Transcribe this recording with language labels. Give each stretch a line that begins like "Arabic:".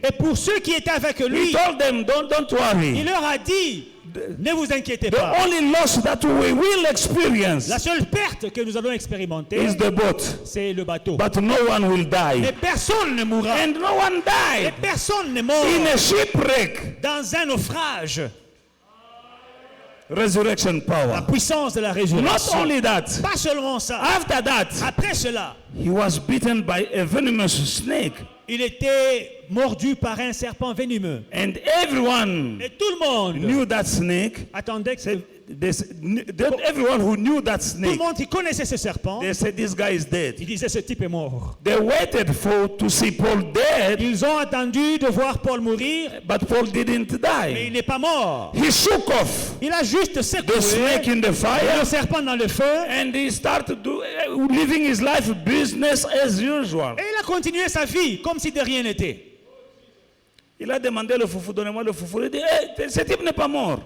French: et pour ceux qui étaient avec
English: he
French: lui,
English: told them, don't
French: il
English: worry.
French: leur a dit, ne vous inquiétez
English: The
French: pas.
English: only loss that we will experience
French: La seule perte que nous allons expérimenter,
English: is the boat.
French: c'est le bateau.
English: But no one will die.
French: Mais personne ne mourra.
English: And no one
French: Et
English: died
French: personne n'est mort
English: in a shipwreck.
French: dans un naufrage.
English: Resurrection
French: La
English: power.
French: puissance de la
English: Not
French: résurrection.
English: only that,
French: Pas seulement ça.
English: after that,
French: Après cela,
English: he was bitten by a venomous snake.
French: il était mordu par un serpent venimeux.
English: And everyone
French: Et tout le monde
English: knew that snake.
French: attendait que
English: Everyone who knew that
French: tout le
English: snake,
French: monde qui connaissait ce serpent,
English: they said, this guy is dead.
French: il disait ce type est mort.
English: They waited to see Paul dead,
French: Ils ont attendu de voir Paul mourir,
English: but Paul didn't
French: mais
English: die.
French: il n'est pas mort.
English: He shook off
French: Il a juste
English: the
French: secoué
English: snake in the
French: le
English: fire,
French: serpent dans le feu
English: and he started living his life business as usual.
French: et il a continué sa vie comme si de rien n'était. Il a demandé le foufou, donnez-moi le foufou. Il dit, hey, ce type n'est pas mort.